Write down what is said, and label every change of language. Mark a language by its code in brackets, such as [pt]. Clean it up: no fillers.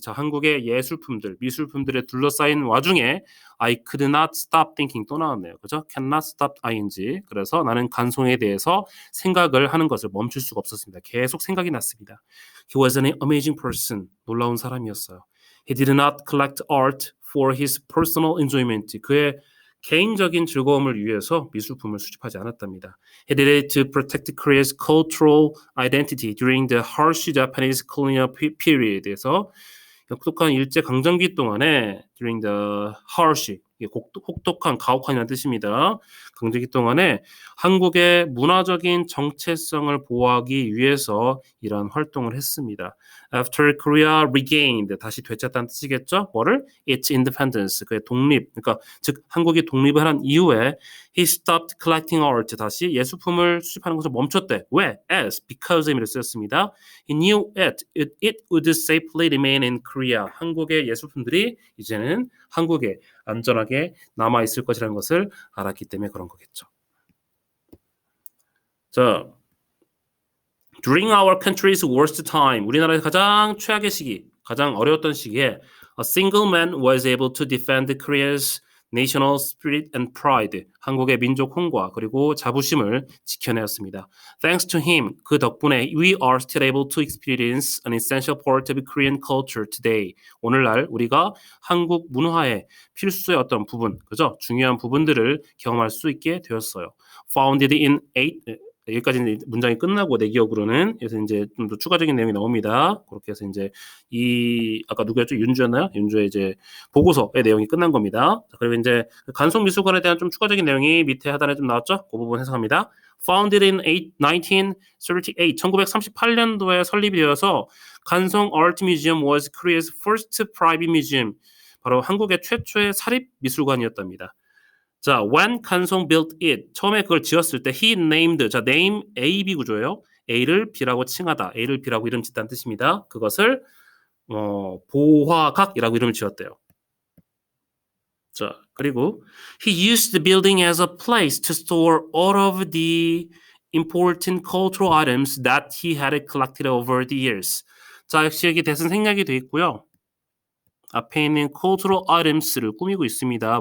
[ko] 자, 한국의 예술품들, 미술품들에 둘러싸인 와중에 [en] I could not stop thinking [ko] 또 나왔네요. 그죠? [en] cannot stop ing. [ko] 그래서 나는 간송에 대해서 생각을 하는 것을 멈출 수가 없었습니다. 계속 생각이 났습니다. [en] He was an amazing person. [ko] 놀라운 사람이었어요. [en] He did not collect art for his personal enjoyment. [ko] 그의 개인적인 즐거움을 위해서 미술품을 수집하지 않았답니다. [en] He did it to protect Korea's cultural identity during the harsh Japanese colonial period에서 [ko] 혹독한 일제 강점기 동안에 [en] during the harsh [ko] 혹독한 가혹한이라는 뜻입니다. 강점기 동안에 한국의 문화적인 정체성을 보호하기 위해서 이러한 활동을 했습니다. [en] After Korea regained [ko] 다시 되찾다는 뜻이겠죠? 뭐를? [en] Its independence [ko] 그의 독립 그러니까 즉 한국이 독립을 한 이후에 [en] he stopped collecting art [ko] 다시 예술품을 수집하는 것을 멈췄대. 왜? As because 의미를 쓰였습니다. [en] He knew it would safely remain in Korea. [ko] 한국의 예술품들이 이제는 한국에 안전하게 남아 있을 것이라는 것을 알았기 때문에 그런 거겠죠. [en] 자, during our country's worst time, [ko] 우리나라의 가장 최악의 시기, 가장 어려웠던 시기에 [en] a single man was able to defend Korea's national spirit and pride, [ko] 한국의 민족 혼과 그리고 자부심을 지켜내었습니다. [en] Thanks to him, [ko] 그 덕분에 [en] we are still able to experience an essential part of Korean culture today. [ko] 오늘날 우리가 한국 문화의 필수의 어떤 부분, 그죠? 중요한 부분들을 경험할 수 있게 되었어요. Founded in 여기까지는 문장이 끝나고 내 기억으로는 그래서 이제 좀 더 추가적인 내용이 나옵니다. 그렇게 해서 이제 이 아까 누구였죠? 윤주였나요? 윤주의 이제 보고서의 내용이 끝난 겁니다. 그리고 이제 간송 미술관에 대한 좀 추가적인 내용이 밑에 하단에 좀 나왔죠? 그 부분 해석합니다. [en] Founded in 1938, [ko] 1938년도에 설립이 되어서 [en] 간송 Art Museum was Korea's first private museum. [ko] 바로 한국의 최초의 사립 미술관이었답니다. 자, [en] when 간송 built it [ko] 처음에 그걸 지었을 때 he named 자 name A, B 구조예요. A를 B라고 칭하다. A를 B라고 이름 짓다는 뜻입니다. 그것을 보화각이라고 이름을 지었대요. [en] 자, 그리고 he used the building as a place to store all of the important cultural items that he had collected over the years. [ko] 자, 역시 여기 대신 생략이 돼 있고요. 앞에 있는 cultural items를 꾸미고 있습니다.